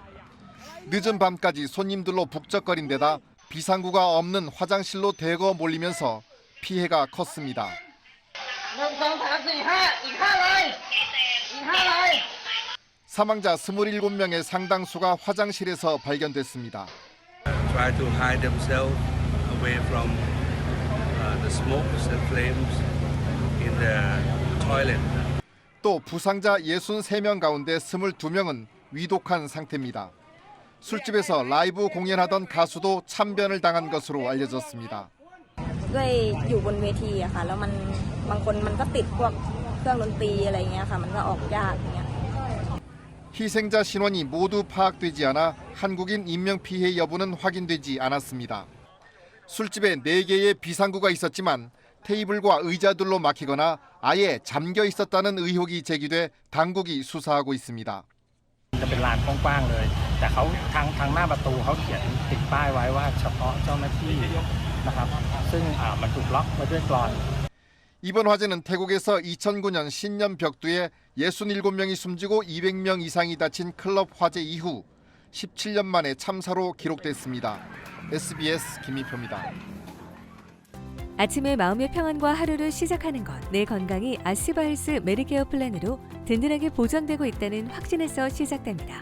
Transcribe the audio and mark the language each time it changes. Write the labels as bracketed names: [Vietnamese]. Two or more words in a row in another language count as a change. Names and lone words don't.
[Korean] 늦은 밤까지 손님들로 북적거린 데다 비상구가 없는 화장실로 대거 몰리면서 피해가 컸습니다. 사망자 27명의 상당수가 화장실에서 발견됐습니다. [English] Try to hide themselves away from the smoke, the flames in the toilet. [Korean] 또 부상자 63명 가운데 22명은 위독한 상태입니다. 술집에서 라이브 공연하던 가수도 참변을 당한 것으로 알려졌습니다. 희생자 신원이 모두 파악되지 않아 한국인 인명피해 여부는 확인되지 않았습니다. 술집에 4개의 비상구가 있었지만 테이블과 의자들로 막히거나 아예 잠겨 있었다는 의혹이 제기돼 당국이 수사하고 있습니다. [Thai] เป็นลานกว้างๆเลยแต่เขาทางหน้าประตูเขาเขียนติดป้ายไว้ว่าเฉพาะเจ้าหน้าที่นะครับซึ่งมันถูกล็อกไว้ด้วยกลอน [Korean] 이번 화재는 태국에서 2009년 신년 벽두에 67명이 숨지고 200명 이상이 다친 클럽 화재 이후 17년 만에 참사로 기록됐습니다. SBS 김미표입니다. 아침에 마음의 평안과 하루를 시작하는 것, 내 건강이 아스바헬스 메디케어 플랜으로 든든하게 보장되고 있다는 확신에서 시작됩니다.